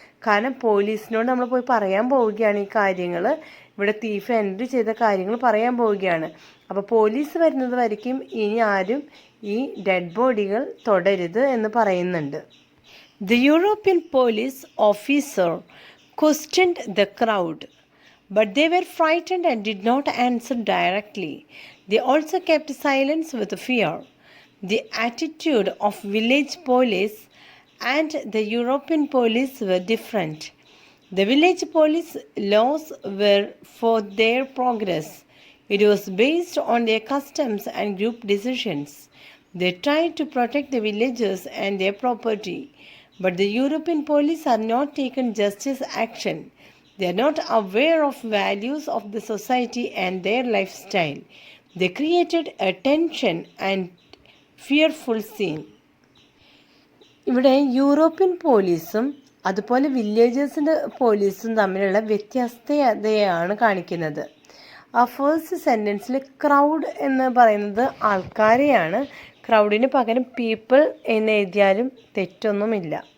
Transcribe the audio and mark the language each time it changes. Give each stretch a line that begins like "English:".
Malayalam: കാരണം പോലീസിനോട് നമ്മൾ പോയി പറയാൻ പോവുകയാണ് ഈ കാര്യങ്ങൾ, ഇവിടെ തീഫ് എൻട്രി ചെയ്ത കാര്യങ്ങൾ പറയാൻ പോവുകയാണ്. അപ്പോൾ പോലീസ് വരുന്നത് വരയ്ക്കും ഇനി ആരും ഈ ഡെഡ് ബോഡികൾ തൊടരുത് എന്ന് പറയുന്നുണ്ട്.
English: The European police officer questioned the crowd, but they were frightened and did not answer directly. They also kept silence with fear. The attitude of village police and the European police were different. The village police laws were for their progress. It was based on their customs and group decisions. They tried to protect the villagers and their property. But the European police are not taking justice action. They are not aware of values of the society and their lifestyle. They created a tension and fearful scene.
Malayalam: ഇവിടെ European പോലീസും അതുപോലെ വില്ലേജേഴ്സിൻ്റെ പോലീസും തമ്മിലുള്ള വ്യത്യസ്തതയാണ് കാണിക്കുന്നത്. ആ first സെൻറ്റൻസിൽ crowd എന്ന് പറയുന്നത് ആൾക്കാരെയാണ്, ക്രൗഡിന് പകരം പീപ്പിൾ എന്ന് എഴുതിയാലും തെറ്റൊന്നുമില്ല.